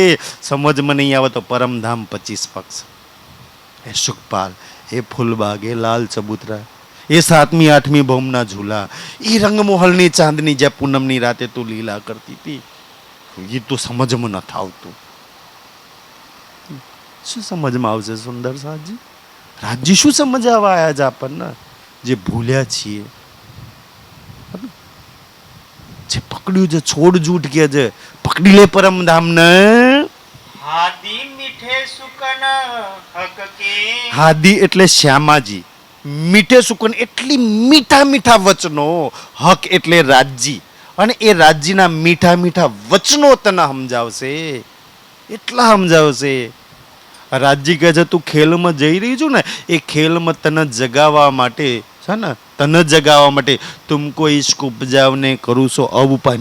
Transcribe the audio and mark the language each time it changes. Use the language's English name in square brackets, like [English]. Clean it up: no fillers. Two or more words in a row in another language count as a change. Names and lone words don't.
[Gujarati] સમજમાં નહીં આવે તો પરમધામ 25 પક્ષ, એ સુખપાલ, એ ફૂલબાગ, એ લાલ ચબૂતરા, એ 7મી 8મી ભૌમના ઝૂલા, એ રંગમોહલની ચાંદની જે પૂનમની રાતે તું લીલા કરતી હતી, એ તો સમજમાં નથી આવતું. શું સમજમાં આવશે સુંદર સાજી? રાજ્ય શું સમજાવવા આવ્યા છે આપણને? જે ભૂલ્યા છીએ, જે પકડ્યું છે, છોડ જૂઠ કે છે, પકડી લે પરમધામને. [Hindi] हादी मीठे सुकन हक के [Gujarati] હાદી એટલે શ્યામાજી, [Hindi] मीठे सुकन [Gujarati] એટલી મીઠા મીઠા વચનો, હક એટલે રાજજી, અને એ રાજ્યના મીઠા મીઠા વચનો તને સમજાવશે. એટલા સમજાવશે. રાજજી કહે છે તું ખેલમાં જઈ રહી છું ને, એ ખેલમાં તને જગાવવા માટે છે ને, તને જગાવવા માટે [Hindi] तुमको इश्क उपजावने करूं छो अब उपाय.